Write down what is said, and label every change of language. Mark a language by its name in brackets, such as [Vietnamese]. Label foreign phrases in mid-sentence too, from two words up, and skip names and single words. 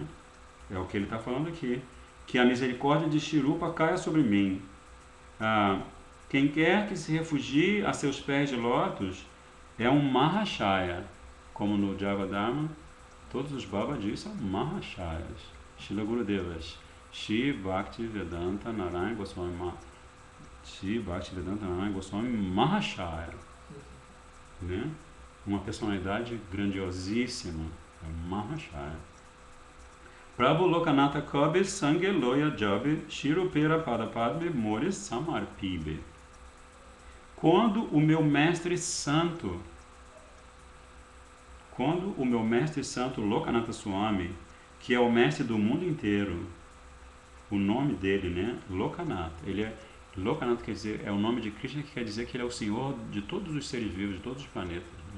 [Portuguese] É o que ele está falando aqui, que a misericórdia de Shirupa caia sobre mim. Quem quer que se refugie a seus pés de lótus é um Mahashaya, como no Javadharma, todos os Babajis são Mahashayas. Srila Gurudevas, Shri Bhakti Vedanta Narayana Goswami, Shri Bhakti Vedanta Narayana Goswami Mahashaya, né? Uma personalidade grandiosíssima, é Mahashaya. [Bangla] প্রভু লোকনাথ কবে সঙ্গে লয়া জাবে শিরুপের পাদপদ্মে মোরেস সমর্পিবে. [Portuguese] Quando o meu mestre santo Lokanatha Swami, que é o mestre do mundo inteiro, o nome dele, né, Lokanatha, Lokanatha quer dizer, é o nome de Krishna, que quer dizer que ele é o senhor de todos os seres vivos, de todos os planetas, né?